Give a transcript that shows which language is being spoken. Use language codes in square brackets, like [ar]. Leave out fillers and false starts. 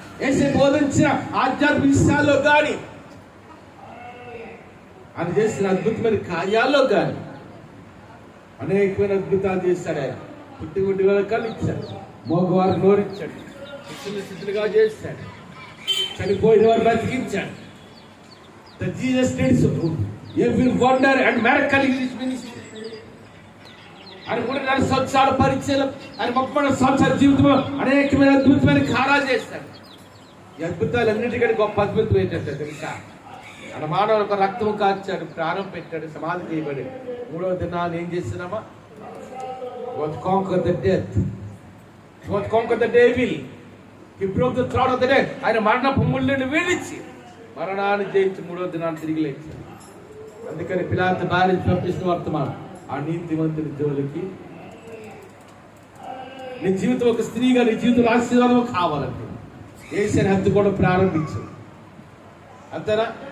[te] యేసు బోధించిన ఆధ్యాత్మిక విషయాల్లో కానీ, ఆయన చేసిన అద్భుతమైన కార్యాల్లో కానీ అనేకమైన అద్భుతాలు చేశాడు. ఆయన పుట్టి గుడ్డి వాళ్ళకి కళ్ళు ఇచ్చాడు, మోగవారు నోరిచ్చాడు, స్థితులుగా చేశాడు, చనిపోయిన వారు బ్రతికించాడు. [en] The Jesus did every wonder and miracle in his ministry. [te] ఆయన 3.5 సంవత్సరాల పరిచయం, ఆయన 30 సంవత్సరాల జీవితంలో అనేకమైన అద్భుతమైన కార్యాలు చేశాడు. ఈ అద్భుతాలన్నిటికంటే గొప్ప అద్భుతం ఏంటంటే తెలుసా? ఆయన మానవులకు రక్తం కార్చాడు, ప్రాణం పెట్టాడు, సమాధి చేయబడి 3వ దినాన్ని ఏం చేస్తున్నామా? [en] What conquered the death, what conquered the devil, he broke the throat of the dead. [te] ఆయన మరణపు ముళ్ళని వీడిచి మరణాన్ని జయించి 3వ దినాన్ని తిరిగి లేచాడు. అందుకని పిలాతు భార్య పంపిస్తున్న వర్తమానం, ఆ నీతిమంతుని జోలికి నీ జీవితం ఒక స్త్రీగా, నీ జీవితంలో ఆశీర్వాదం కావాలంటే యేసుని హత్తుకోవడం ప్రారంభించు. అంతేనా?